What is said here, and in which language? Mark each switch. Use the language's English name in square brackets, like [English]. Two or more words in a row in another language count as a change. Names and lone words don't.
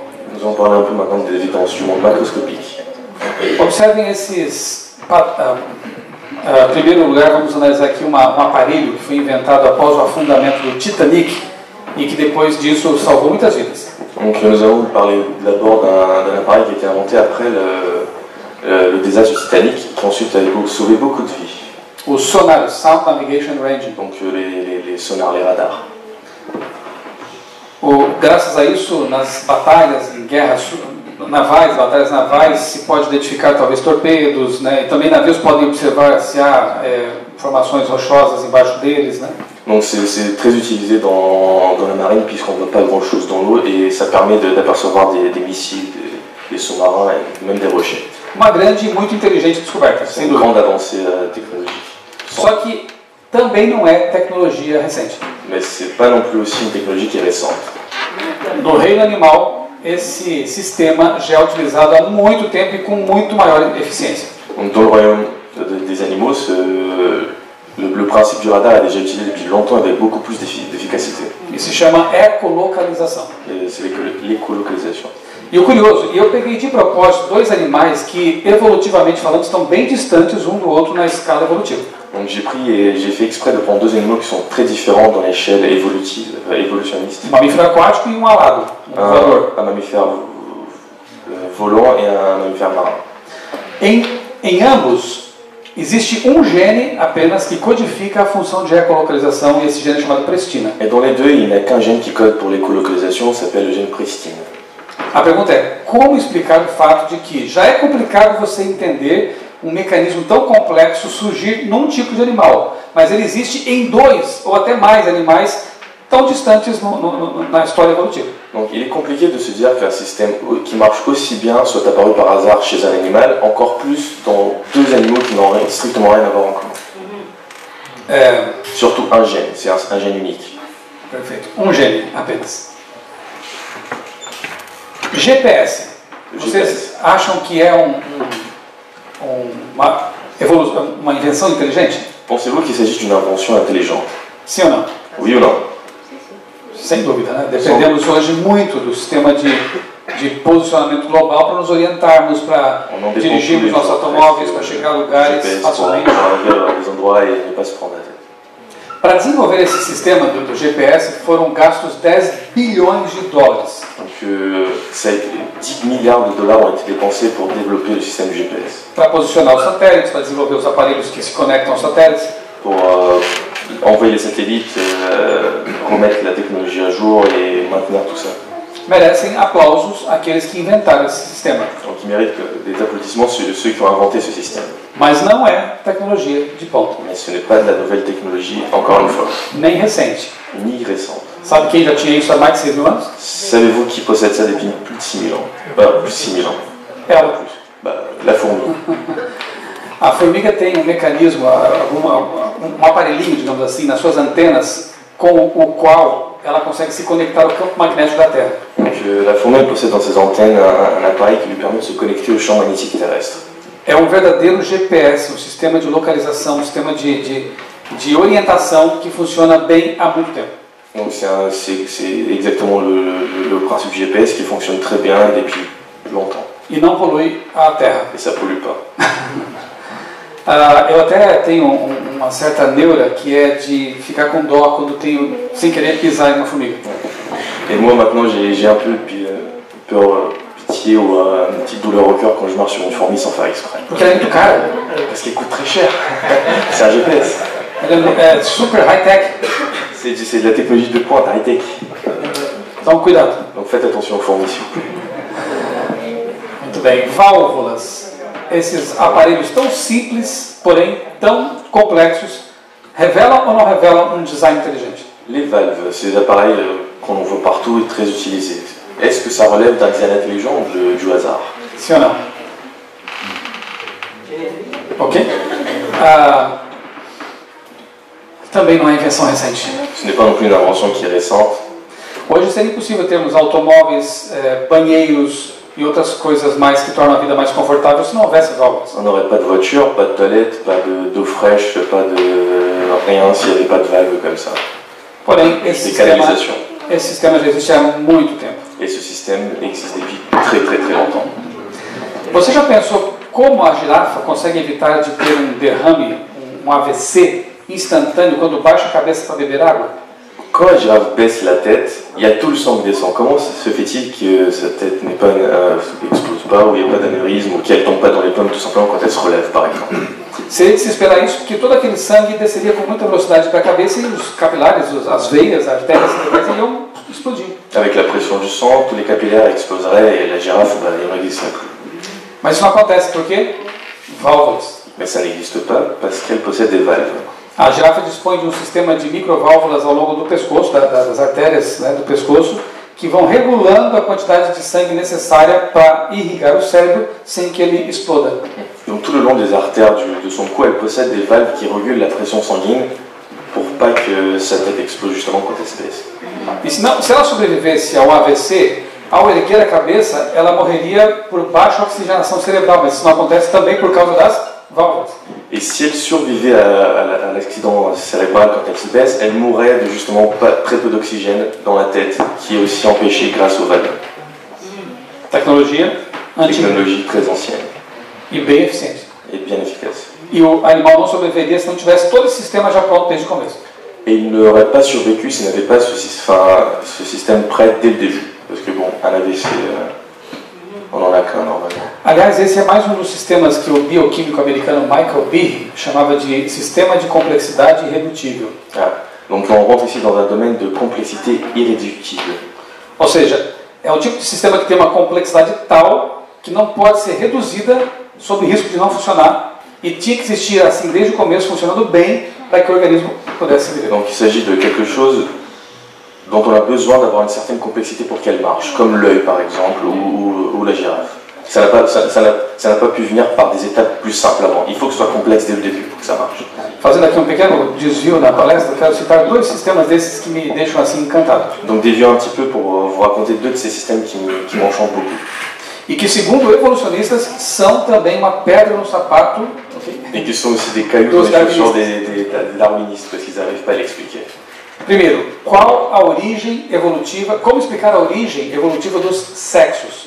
[French] Nous allons parler un peu maintenant des évidences du monde macroscopique. [Portuguese] Observem esses. Em primeiro lugar, vamos analisar aqui um aparelho que foi inventado após o afundamento do Titanic e que depois disso salvou muitas vidas. [French] Donc nous allons parler d'abord d'un appareil qui a été inventé après le désastre du Titanic, qui ensuite a sauvé beaucoup de vies. [Portuguese] O sonar, [English] Sound Navigation Range. [French] Donc les sonars, les radars. [Portuguese] Graças a isso, nas batalhas, em guerras navais, batalhas navais, se pode identificar talvez torpedos, né? E também navios podem observar se há formações rochosas embaixo deles, né? [French] Donc c'est très utilisé dans la marine puisqu'on ne voit pas grand chose dans l'eau et ça permet d'apercevoir des missiles, des sous-marins et même des rochers. [Portuguese] Uma grande e muito inteligente descoberta, sem dúvida. Uma grande [French] avancée technologique. [Portuguese] Só que também não é tecnologia recente. [French] Mais c'est pas non plus aussi une technologie qui est récente. [Portuguese] No reino animal, esse sistema já é utilizado há muito tempo e com muito maior eficiência. [French] Donc dans le royaume des animaux, le principe du radar est déjà utilisé depuis longtemps avec beaucoup plus d'efficacité. [Portuguese] E se chama ecolocalização. [French] C'est l'écolocalisation. [Portuguese] E o curioso, eu peguei de propósito 2 animais que, evolutivamente falando, estão bem distantes um do outro na escala evolutiva. [French] Donc j'ai pris et j'ai fait exprès de prendre 2 animaux qui sont très différents dans l'échelle évolutionniste. [Portuguese] Um mamífero aquático e um alado, voador. [French] Un mammifère volant et un mammifère marin. [Portuguese] Em ambos, existe um gene apenas que codifica a função de ecolocalização e esse gene é chamado prestina. [French] Et dans les deux, il n'y a qu'un gène qui code pour l'écolocalisation, ça s'appelle le gène pristine. [Portuguese] A pergunta é, como explicar o fato de que já é complicado você entender um mecanismo tão complexo surgir num tipo de animal, mas ele existe em 2 ou até mais animais tão distantes na história evolutiva. [French] Donc il est compliqué de se dire qu'un système qui marche aussi bien soit apparu par hasard chez un animal, encore plus dans 2 animaux qui n'ont strictement rien à voir en commun. Surtout un gène, c'est un gène unique. [Portuguese] Perfeito, um gene apenas. GPS. Vocês acham que é uma invenção inteligente? [French] Pensez-vous qu'il s'agit d'une invention intelligente? [Portuguese] Sim ou não? [French] Oui ou não? [Portuguese] Sem dúvida, né? Dependemos hoje muito do sistema de posicionamento global para nos orientarmos, para dirigirmos nossos automóveis, para chegar a lugares facilmente. Para desenvolver esse sistema do GPS foram gastos 10 bilhões de dólares. [French] Donc 10 milliards de dollars ont été dépensés pour développer le système GPS. [Portuguese] Para posicionar os satélites, para desenvolver os aparelhos que se conectam aos satélites. [French] Pour envoyer les satellites, remettre la technologie à jour et maintenir tout ça. [Portuguese] Merecem aplausos aqueles que inventaram esse sistema. [French] Donc ils méritent des applaudissements ceux qui ont inventé ce système. [Portuguese] Mas não é tecnologia de ponta. [French] Mais ce n'est pas de la nouvelle technologie, encore une fois. [Portuguese] Nem recente. [French] Ni récente. [Portuguese] Sabe quem já tinha isso há mais de 6 mil anos? [French] Savez-vous qui possède ça depuis plus de 6 000 ans? Plus de 6 000 ans. [Portuguese] Ela. [French] La fourmi. [Portuguese] A formiga tem um mecanismo, um aparelhinho, digamos assim, nas suas antenas, com o qual ela consegue se conectar ao campo magnético da Terra. [French] Donc, la fourmi possède dans ses antennes un appareil qui lui permet de se connecter au champ magnétique terrestre. [Portuguese] É um verdadeiro GPS, um sistema de localização, um sistema de orientação que funciona bem há muito tempo. [French] Donc c'est exactement le principe du GPS qui fonctionne très bien depuis longtemps. [Portuguese] E não polui a Terra. [French] Et ça pollue pas. [Portuguese] Eu até tenho uma certa neura que é de ficar com dó quando tenho, sem querer, pisar em uma formiga. [French] Et moi maintenant j'ai un peu peur, pitié ou une petite douleur au cœur quand je marche sur une fourmi sans faire exprès. [Portuguese] Porque ela é muito cara. [French] Parce qu'elle coûte très cher. C'est un GPS. [Portuguese] Ela é super high-tech. [French] C'est de la technologie de pointe, high-tech. [Portuguese] Então cuidado. [French] Donc faites attention aux fourmis, s'il vous plaît. [Portuguese] Muito bem. Válvulas. Esses aparelhos tão simples, porém tão complexos, revelam ou não revelam um design inteligente? [French] Les valves, ces appareils qu'on voit partout et très utilisés. Est-ce que ça relève d'un design intelligent ou du hasard? [Portuguese] Sim ou não? Ok? Também não é invenção recente. [French] Ce n'est pas non plus une invention qui est récente. [Portuguese] Hoje seria impossível termos automóveis, banheiros e outras coisas mais que tornam a vida mais confortável se não houvesse as válvulas. [French] On n'aurait pas de voiture, pas de toilette, pas d'eau fraîche, pas de rien s'il n'y avait pas de valves comme ça. [Portuguese] Porém, esse sistema já existe há muito tempo. [French] Et ce système existe depuis très très très longtemps. [Portuguese] Você já pensou como a girafa consegue evitar de ter um derrame, um AVC instantâneo quando baixa a cabeça para beber água? [French] Quand la girafe baisse la tête, il y a tout le sang qui descend. Comment se fait-il que sa tête n'explose pas, ou il n'y a pas d'anévrisme, ou qu'elle ne tombe pas dans les pommes tout simplement quand elle se relève, par exemple? [Portuguese] Seria de se esperar isso, porque todo aquele sangue desceria com muita velocidade para a cabeça e os capilares, as veias, as artérias iriam explodir. [French] Avec la pression du sang, tous les capillaires exploseraient et la girafe, il n'y n'existerait plus. [Portuguese] Mas isso não acontece por quê? Válvulas. [French] Mais ça n'existe pas parce qu'elle possède des valves. [Portuguese] A girafa dispõe de um sistema de microválvulas ao longo do pescoço, das artérias, né, do pescoço, que vão regulando a quantidade de sangue necessária para irrigar o cérebro sem que ele exploda. [French] Donc tout le long des artères de son cou, elle possède des valves qui régulent la pression sanguine pour pas que sa tête explose justement quand elle se baisse. [Portuguese] E se ela sobrevivesse ao AVC, ao erguer a cabeça, ela morreria por baixa oxigenação cerebral, mas isso não acontece também por causa das válvulas. [French] Et si elle survivait à l'accident cérébral quand elle se baisse, elle mourrait de justement très peu d'oxygène dans la tête, qui est aussi empêchée grâce aux valves. [Portuguese] Tecnologia antiga. [French] Technologie très ancienne. [Portuguese] E bem eficiente. [French] Et bien efficace. [Portuguese] E o animal não sobreviveria se não tivesse todo esse sistema já pronto desde o começo. [French] Et il n'aurait pas survécu s'il n'avait pas ce système prêt dès le début. Parce que bon, un AVC, on n'en a qu'un normalement. [Portuguese] Aliás, esse é mais um dos sistemas que o bioquímico americano Michael Behe chamava de sistema de complexidade irredutível. [French] Donc on rentre ici dans un domaine de complexité irréductible. [Portuguese] Ou seja, é um tipo de sistema que tem uma complexidade tal que não pode ser reduzida sob risco de não funcionar e tinha que existir assim desde o começo funcionando bem para que o organismo pudesse viver. [French] Donc il s'agit de quelque chose dont on a besoin d'avoir une certaine complexité pour qu'elle marche, comme l'œil par exemple ou la girafe. Ça n'a pas pu venir par des étapes plus simples avant. Il faut que ce soit complexe dès le début pour que ça marche. [Portuguese] Fazendo aqui pequeno desvio na palestra, quero citar dois sistemas desses que me deixam assim encantado. [French] Donc dévions un petit peu pour vous raconter deux de ces systèmes qui m'enchantent beaucoup. [Portuguese] E que, segundo evolucionistas, são também uma pedra no sapato. [French] Et qui sont aussi des cailloux dans les chaussures des darwinistes, parce qu'ils n'arrivent pas à l'expliquer. [Portuguese] Primeiro, qual a origem evolutiva, como explicar a origem evolutiva dos sexos?